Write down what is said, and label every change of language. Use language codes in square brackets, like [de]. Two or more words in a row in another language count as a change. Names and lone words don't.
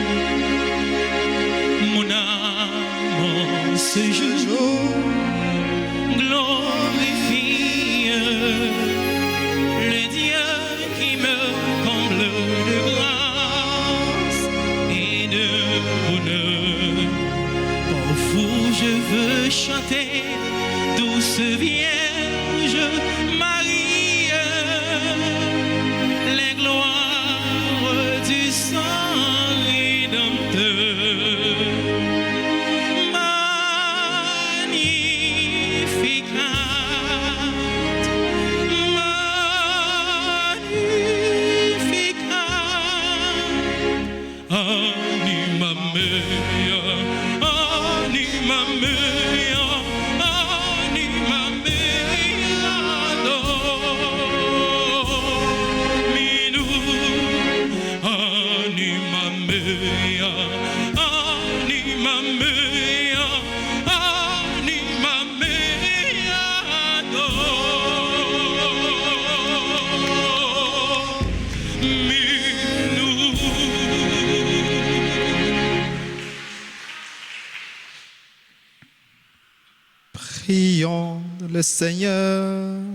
[fr] Mon âme en ce jour glorifie le Dieu qui me comble de grâce et de bonheur. Pour vous je veux chanter, douce Vierge Marie, les gloires du sang rédempteur. [la] Magnificat, magnificat, anima mea, anima mea, anima mea, domino, anima mea, anima mea, anima mea, [fr] Prions le Seigneur.